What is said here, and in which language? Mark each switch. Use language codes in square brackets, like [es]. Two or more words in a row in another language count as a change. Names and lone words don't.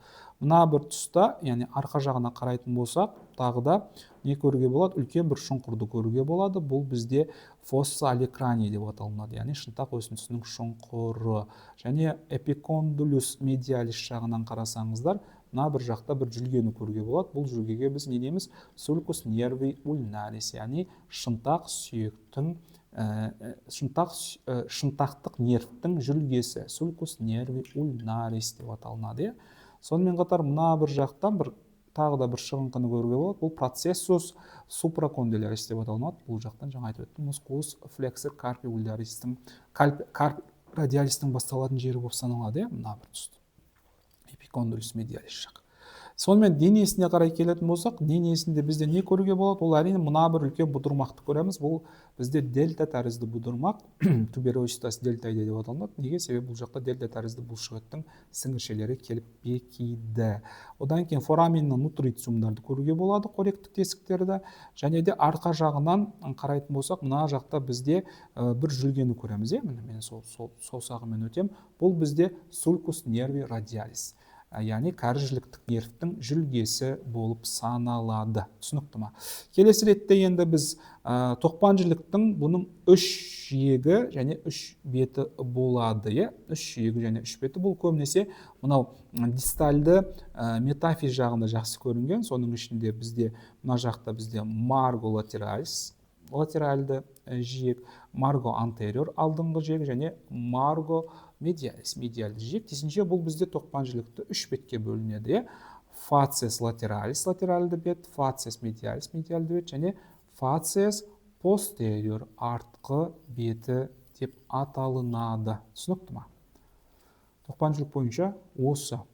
[kk] Мына бір тұста, яғни арқа жағына қарайтын болсақ, тағы да не көруге болады? Үлкен бір шұңқырды көруге болады. Бұл бізде [la] fossa olecrani [kk] деп аталынады, яғни шынтақ өсінісінің шұңқыры. Және [la] epicondylus medialis [kk] жағынан қарасаңыздар, мына бір жақта бір жүлгені көруге болады. Бұл жүлгеге біз не дейміз? [la] Sulcus nervi ulnaris, [kk] яғни шынтақ сүйектің шынтақтық нервтің жүлгесі, [la] sulcus nervi ulnaris [kk] деп аталынады. Сонымен қатар мына бір жақтан бір тағы да бір шығыңқыны көруге болады. Бұл [la] processus supracondylaris [kk] деп аталынады. Бұл жақтан жаңа айтып өттім, [la] musculus flexor carpi ulnaris'тің carpi radialis'тің [kk] басталатын жері болып саналады. Мына бір тұс [la] epicondylus medialis [kk] жақ. Сонымен денесіне қарай келетін болсақ, денесінде бізде не көруге болады? Ол әрине мына бір үлкен бұдырмақты көреміз. Бұл бізде дельта тәрізді бұдырмақ, [la] tuberositas deltoidea [kk] деп аталынады. Неге? Себебі бұл жақта дельта тәрізді бұлшықеттің сіңіршелері келіп бекиді. Одан кейін фораминнің нутрициумдарды көруге болады, қоректік тесіктерді. Және де арқа жағынан қарайтын болсақ, мына жақта бізде бір жүлгені көреміз. Мен саусағымен өтем. Бұл бізде [la] sulcus nervi radialis, [kk] яғни кәріжіліктік нервтің жүлгесі болып саналады. Түсінікті ма? Келесі ретте енді біз тоқпан жіліктің бұның үш жиегі және үш беті болады. Үш жиегі және үш беті. Бұл көбінесе мынау дистальды метафиз жағында жақсы көрінген. Соның ішінде бізде мына жақта бізде [la] margo lateralis, [kk] латеральды жиек, [la] margo anterior [kk] алдыңғы жиек және [la] margo medialis, [kk] медиалды жиек. Тесінше бұл бізде тоқпан жілікті үш бетке бөлінеді. [la] Facies lateralis, [kk] латеральды бет, [la] facies medialis, [kk] медиалды бет және [la] facies posterior, [kk] артқы беті деп аталынады. Түсінікті ма? Тоқпан жілік бойынша осы.